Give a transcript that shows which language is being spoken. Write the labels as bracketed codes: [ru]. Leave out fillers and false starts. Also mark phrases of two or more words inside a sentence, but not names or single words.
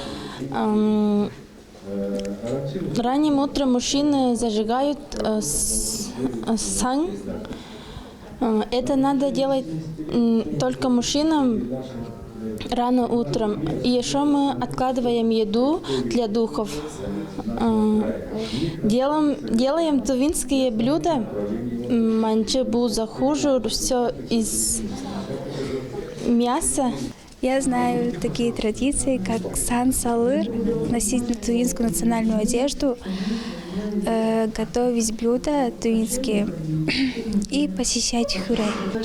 [ru] Ранним утром мужчины зажигают сан. Это надо делать только мужчинам рано утром. И еще мы откладываем еду для духов. Делаем тувинские блюда. Манче, буза, хужур, все из мяса. Я знаю такие традиции, как Сан-Салыр, носить тувинскую национальную одежду, готовить блюда тувинские и посещать хурай.